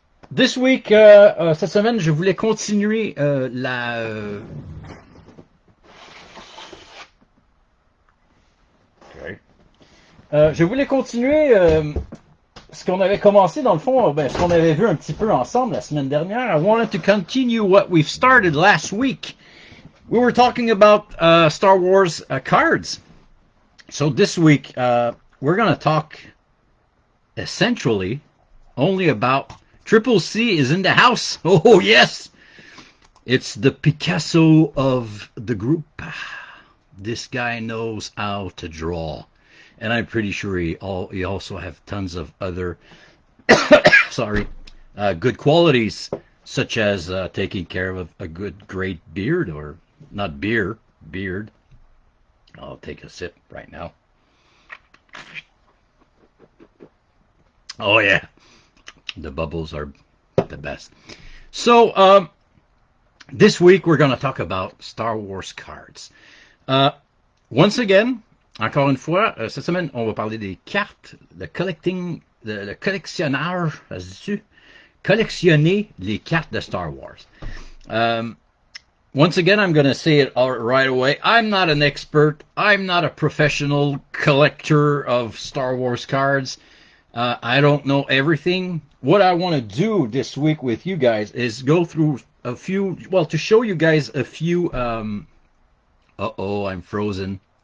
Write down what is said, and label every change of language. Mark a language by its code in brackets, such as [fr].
[fr] This week, cette semaine, je voulais continuer je voulais continuer ce qu'on avait commencé dans le fond, ce qu'on avait vu un petit peu ensemble la semaine dernière. [en] I wanted to continue what we've started last week. We were talking about Star Wars cards. So this week, we're going to talk essentially only about Triple C is in the house. Oh, yes. It's the Picasso of the group. This guy knows how to draw. And I'm pretty sure he also have tons of other good qualities, such as taking care of a good, great beard, or not beard. I'll take a sip right now. Oh, yeah. The bubbles are the best. So, this week we're going to talk about Star Wars cards. Once again, [fr] encore une fois, cette semaine, on va parler des cartes, le collectionneur, ça se dit-tu? Collectionner les cartes de Star Wars. [en] Once again, I'm going to say it right away. I'm not an expert. I'm not a professional collector of Star Wars cards. I don't know everything. What I want to do this week with you guys is go through a few, well, to show you guys a few, uh-oh, I'm frozen.